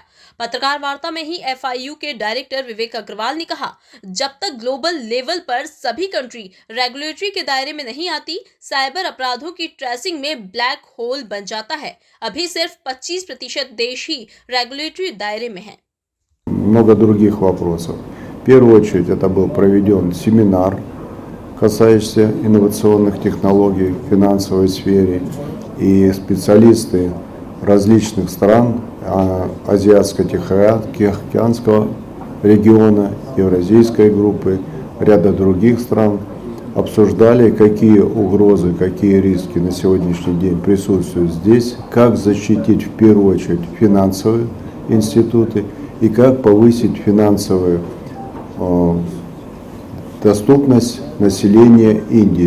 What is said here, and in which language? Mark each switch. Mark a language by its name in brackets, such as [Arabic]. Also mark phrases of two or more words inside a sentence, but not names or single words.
[Hindi] पत्रकार वार्ता में ही एफआईयू के डायरेक्टर विवेक अग्रवाल ने कहा, जब तक [English] global level [Hindi] पर सभी [English] country regulatory [Hindi] के दायरे में नहीं आती, साइबर अपराधों की ट्रेसिंग में [English] black hole [Hindi] बन जाता है। अभी सिर्फ 25% देश ही रेगुलेटरी दायरे में हैं। [Russian] Много других вопросов. В первую очередь это был проведен семинар, касающийся инновационных технологий в финансовой сфере, и специалисты различных стран Азиатско-Тихоокеанского региона, Евразийской группы, ряда других стран обсуждали, какие угрозы, какие риски на сегодняшний день присутствуют здесь, как защитить в первую очередь финансовые институты и как повысить финансовую доступность населения Индии.